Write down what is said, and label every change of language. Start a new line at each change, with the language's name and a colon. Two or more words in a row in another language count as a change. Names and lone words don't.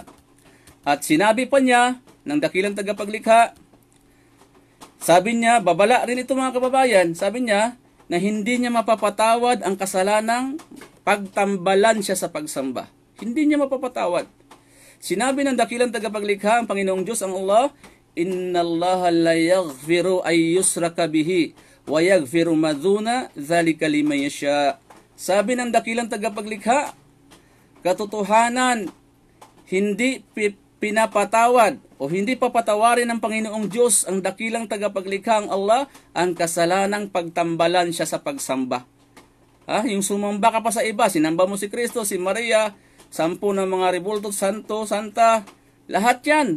Filipino: At sinabi pa niya ng dakilang tagapaglikha, sabi niya, babala rin ito mga kababayan, sabi niya na hindi niya mapapatawad ang kasalanang pagtambalan siya sa pagsamba. Hindi niya mapapatawad. Sinabi ng dakilang tagapaglikha, ang Panginoong Diyos, ang Allah,
Arabic: "إن الله لا يغفر أن يشرك به ويغفر ما دون ذلك لمن يشاء."
Filipino: Sabi ng dakilang tagapaglikha, katotohanan, hindi pinapatawad o hindi papatawarin ng Panginoong Diyos ang dakilang tagapaglikha, ang Allah, ang kasalanang pagtambalan siya sa pagsamba. Yung sumamba ka pa sa iba, sinamba mo si Kristo, si Maria, 10 ng mga rebulto, santo, santa, lahat yan.